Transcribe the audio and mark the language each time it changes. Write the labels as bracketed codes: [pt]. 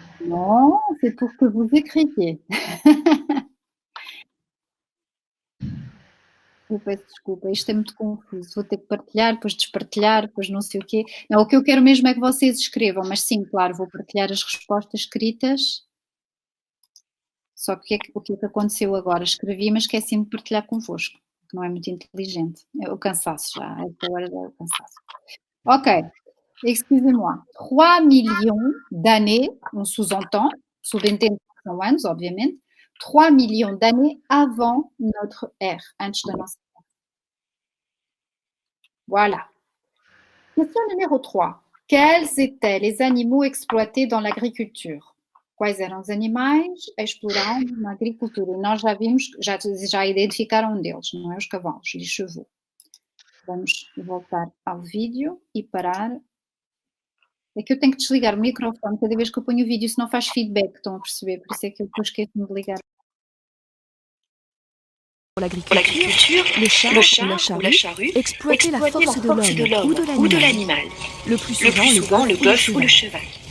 [fr] Non, c'est pour que vous écriviez. [pt] Eu peço desculpa, isto é muito confuso. Vou ter que partilhar, depois despartilhar, depois não sei o quê. Não, o que eu quero mesmo é que vocês escrevam, mas sim, claro, vou partilhar as respostas escritas. Só que o que é que aconteceu agora? Escrevi, mas esqueci-me de partilhar convosco, que não é muito inteligente. É o cansaço já, esta hora já é o cansaço. [fr] Ok, excusez-moi. 3 millions d'années, on sous-entend, [pt] subentende que são anos, obviamente, [fr] 3 millions d'années avant notre ère, [pt] antes da nossa era. [fr] Voilà. Question numéro 3. Quels étaient les animaux exploités dans l'agriculture? [pt] Quais eram os animais explorados na agricultura? E nós já vimos, já identificaram um deles, não é? Os cavalos, [fr] les chevaux. [pt] Vamos voltar ao vídeo e parar. É que eu tenho que desligar o microfone cada vez que eu ponho o vídeo, senão faz feedback, estão a perceber? Por isso é que eu depois esqueço-me de ligar. [fr] Pour l'agriculture, le char ou la charrue exploitaient la force de l'homme ou de l'animal. Le plus souvent, le bœuf ou le cheval.